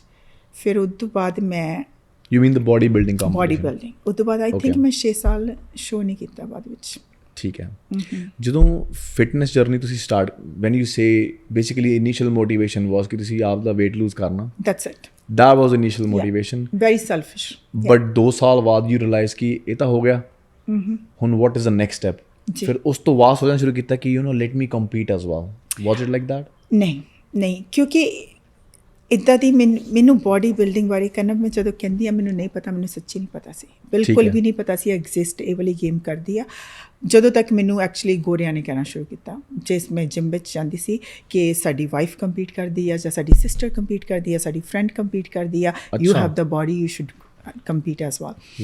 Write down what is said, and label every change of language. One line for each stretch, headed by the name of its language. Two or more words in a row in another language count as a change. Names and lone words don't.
Punjabi: ਫਿਰ ਉਸ ਤੋਂ ਬਾਅਦ ਮੈਂ
English: you mean the body building competition? body building.
Punjabi: ਉਸ ਤੋਂ ਬਾਅਦ
English: I think
Punjabi: ਮੈਂ 6 ਸਾਲ ਸ਼ੋਅ ਨਹੀਂ ਕੀਤਾ ਬਾਅਦ ਵਿੱਚ। ਠੀਕ ਹੈ। ਜਦੋਂ
English: fitness journey ਤੁਸੀਂ start, when you say basically initial motivation was
Punjabi: ਕਿ ਤੁਸੀਂ ਆਪ ਦਾ
English: weight lose ਕਰਨਾ, that's it, that was initial motivation, very selfish, but
Punjabi: 2 ਸਾਲ ਬਾਅਦ
English: you realize
Punjabi: ਕਿ ਇਹ ਤਾਂ ਹੋ ਗਿਆ, ਹੁਣ
English: what is the next step?
Punjabi: ਫਿਰ ਉਸ ਤੋਂ ਬਾਅਦ ਸੋਚਣਾ ਸ਼ੁਰੂ ਕੀਤਾ ਕਿ
English: let me compete as well. Was it like that?
Punjabi: ਨਹੀਂ, ਕਿਉਂਕਿ ਇੱਦਾਂ ਦੀ ਮੈਨੂੰ
English: body building
Punjabi: ਬਾਰੇ ਕਹਿਣਾ, ਮੈਂ ਜਦੋਂ ਕਹਿੰਦੀ ਹਾਂ ਮੈਨੂੰ ਨਹੀਂ ਪਤਾ, ਮੈਨੂੰ ਸੱਚੀ ਨਹੀਂ ਪਤਾ ਸੀ, ਬਿਲਕੁਲ ਵੀ ਨਹੀਂ ਪਤਾ ਸੀ ਐਗਜ਼ਿਸਟ ਇਹ ਵਾਲੀ ਗੇਮ ਕਰਦੀ ਆ। ਜਦੋਂ ਤੱਕ ਮੈਨੂੰ ਐਕਚੁਅਲੀ ਗੋਰਿਆਂ ਨੇ ਕਹਿਣਾ ਸ਼ੁਰੂ ਕੀਤਾ, ਜਿਸ ਮੈਂ ਜਿਮ ਵਿੱਚ ਜਾਂਦੀ ਸੀ ਕਿ ਸਾਡੀ
English: wife compete
Punjabi: ਕਰਦੀ ਆ ਜਾਂ ਸਾਡੀ
English: sister compete
Punjabi: ਕਰਦੀ ਆ, ਸਾਡੀ
English: friend compete
Punjabi: ਕਰਦੀ ਆ,
English: you have the body, you should compete as well.